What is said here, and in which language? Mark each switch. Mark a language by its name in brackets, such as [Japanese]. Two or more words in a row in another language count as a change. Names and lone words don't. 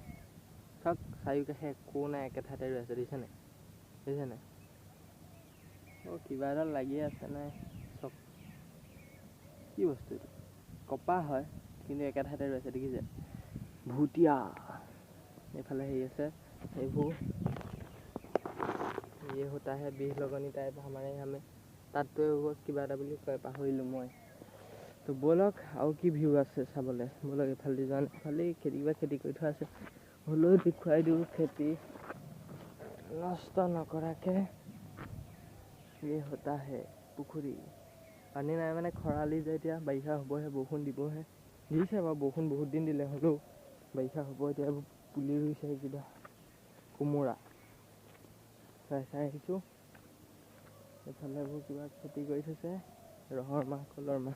[Assamese] চাওক চাৰিওকাষে একো নাই, একে ঠাইতে ৰৈ আছে। দেখিছেনে? কিবা এডাল লাগি আছে নাই চক। কি বস্তু এইটো? কপাহ হয়, কিন্তু একে ঠাইতে ৰৈ আছে, দেখিছে? ভুটীয়া। এইফালে হেৰি আছে, এইবোৰ [Hindi] ये होता है बीह लगनी टाइप हमारे यहाँ में। [Assamese] তাততো কিবা এটা বুলি কয়, পাহৰিলোঁ মই। তো ব'লক আৰু কি ভিউ আছে চাবলৈ। ব'লক এইফালে যোৱা নাই, খালি খেতি কৰি থোৱা আছে। হ'লেও দেখুৱাই দিওঁ খেতি নষ্ট নকৰাকৈ। [Hindi] ये होता है পুখুৰী। [Assamese] পানী নাই মানে খৰালি যে, এতিয়া বাৰিষা হ'বহে, বৰষুণ দিবহে। দিছে বাৰু বৰষুণ, বহুত দিন দিলে। হ'লেও বাৰিষা হ'ব এতিয়া। এইবোৰ পুলি ৰুইছে কিবা কোমোৰা, চাই আহিছোঁ। এইফালে এইবোৰ কিবা খেতি কৰি থৈছে, ৰহৰ মাহ, কলৰ মাহ।